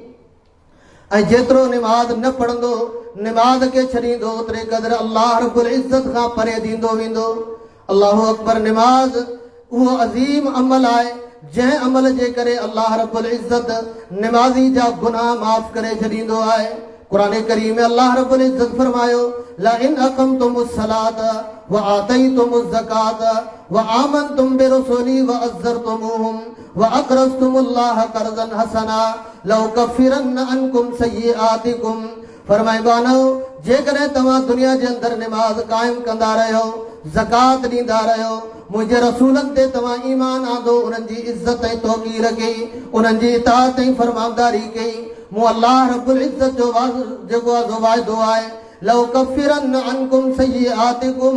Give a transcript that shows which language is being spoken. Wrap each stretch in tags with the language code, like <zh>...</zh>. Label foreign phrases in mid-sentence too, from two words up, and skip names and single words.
<sd>ऐं जेतिरो निमाज़ न पढ़ंदो निमाज़ खे छॾींदो ओतिरे क़दुरु</sd> <ar>الله رب العزة</ar> <sd>खां परे थींदो वेंदो।</sd> <ar>الله أكبر.</ar> <sd>निमाज़ उहो अज़ीम अमल आहे जंहिं अमल जे करे</sd> <ar>الله رب العزة</ar> <sd>निमाज़ी जा गुनाह माफ़ करे छॾींदो आहे। क़ुरान करीम में</sd> <ar>الله رب العزة फरमायो لئن أقمتم الصلاة وآتيتم الزكاة وآمنتم برسلي وعزرتموهم وأقرضتم الله قرضا حسنا لأكفرن عنكم سيئاتكم.</ar> <sd>फरमाइबानो जेकॾहिं तव्हां दुनिया जे अंदरि निमाज़ क़ाइम कंदा रहियो, ज़कात ॾींदा रहियो, मुंहिंजे रसूलनि ते तव्हां ईमान आंदो, उन्हनि जी इज़्ज़त ऐं तौक़ीर कई, उन्हनि जी इताअत ऐं फरमाबरदारी कई, मूं</sd> <ar>الله رب العزة</ar> <sd>जो जेको आहे वाइदो आहे</sd> <ar>لأكفرن عنكم سيئاتكم.</ar>